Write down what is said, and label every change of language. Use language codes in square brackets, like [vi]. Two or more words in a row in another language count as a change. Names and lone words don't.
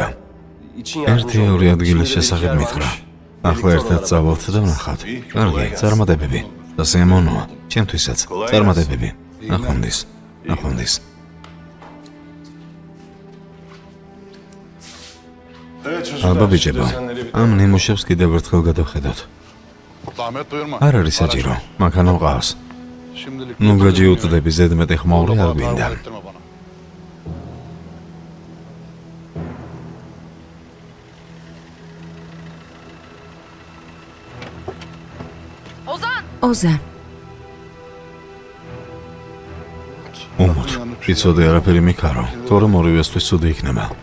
[ka] ერთი ორი ადგილის შესახებ მითხრა. ახლა ერთად წავალთ და ვნახავთ. კარგი, წარმატებები. და სიამოვნოა, ჩემთვისაც. წარმატებები. ნახვამდის. აბა ბიჭებო, ამ ნიმუშებს კიდევ ერთხელ გადავხედოთ. [tr] Zahmet buyurma. [ka] არ არის საჭირო, მანქანა მყავს. ნუ გაჯიუტდები ზედმეტი ხმაური არ გვინდა. [tr] Ettirme bana. [ka] ოზან. უმოთ, იცოდე არაფერი მიქარო, თორემ ორივესთვის ცუდი იქნება.